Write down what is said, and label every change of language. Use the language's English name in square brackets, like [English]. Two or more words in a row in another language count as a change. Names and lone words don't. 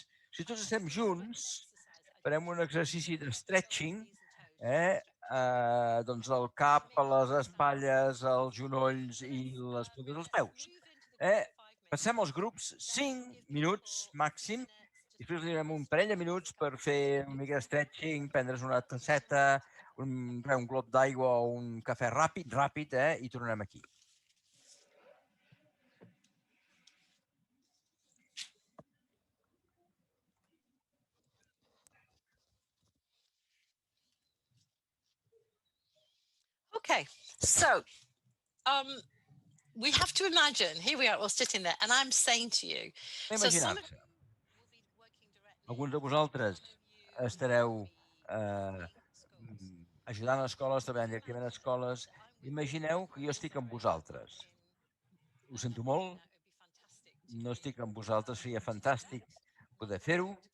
[Catalan] Si tots estem junts, farem un exercici de stretching, doncs el cap, les espatlles, els genolls i les puntes dels peus. Passem als grups 5 minuts màxim, i després donem un parell de minuts per fer una mica de stretching, prendre's una tasseta, un glob d'aigua o un cafè ràpid, i tornem aquí. [English] Okay, so we have to imagine, here we are, all sitting there, and I'm saying to you... [Catalan] Imaginar-se. Alguns de vosaltres estareu ajudant a escoles, treballant directament a escoles. Imagineu que jo estic amb vosaltres. Ho sento molt, no estic amb vosaltres, seria fantàstic poder fer-ho.